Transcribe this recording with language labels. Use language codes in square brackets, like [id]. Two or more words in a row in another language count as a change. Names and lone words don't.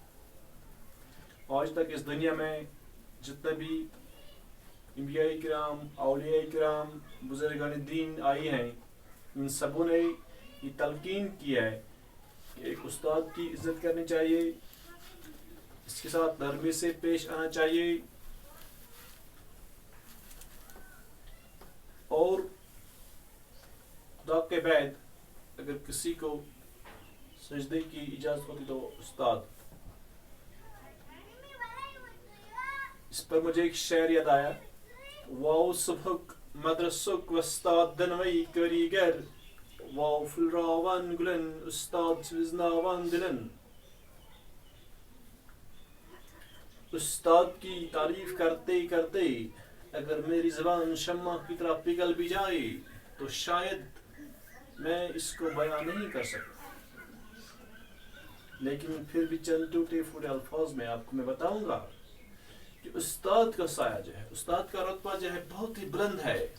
[ur] آج تک اس دنیا میں جتنے بھی انبیاء کرام، اولیاء کرام، بزرگان دین آئی ہیں، ان سبوں نے یہ تلقین کی ہے کہ ایک استاد کی عزت کرنی چاہیے، اس کے ساتھ نرمی سے پیش آنا چاہیے، اور خدا کے بعد اگر کسی کو سجدے کی اجازت ہوتی تو استاد. اس پر مجھے ایک شعر یاد آیا: [ks] واو صبحک مدرسک وستاد دنوی کریگر، واو پھلراوان گلن استاد سوزناوان دلن. [ur] استاد کی تعریف کرتے کرتے اگر میری زبان شمع کی طرح پگھل بھی جائے تو شاید میں اس کو بیان نہیں کر سکتا، لیکن پھر بھی چند ٹوٹے پھوٹے الفاظ میں آپ کو میں بتاؤں گا کہ استاد کا سایہ جو ہے، استاد کا رتبہ جو ہے بہت ہی بلند ہے.